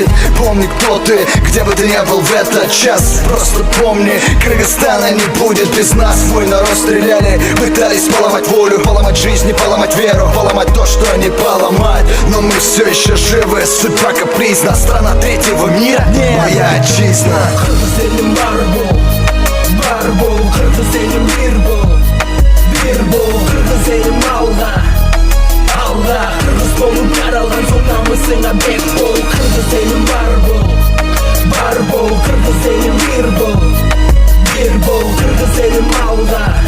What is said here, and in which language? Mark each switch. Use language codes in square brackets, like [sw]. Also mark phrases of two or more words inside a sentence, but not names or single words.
[ru] Помни, кто ты, где бы ты ни был в этот час. Просто помни, Кыргызстана не будет без нас. Мой народ стреляли, пытались поломать волю, поломать жизнь, поломать веру, поломать то, что не поломать. Но мы все еще живы, судьба капризна. Страна третьего мира, моя отчизна. [ky] Кыргыз элим бар бол, кыргыз элим бир бол, кыргыз элим алга. Кыргыз болуп жаралган соң намысыңа бек бол. Кыргыз элим бар бол, кыргыз элим бир бол, кыргыз элим алга.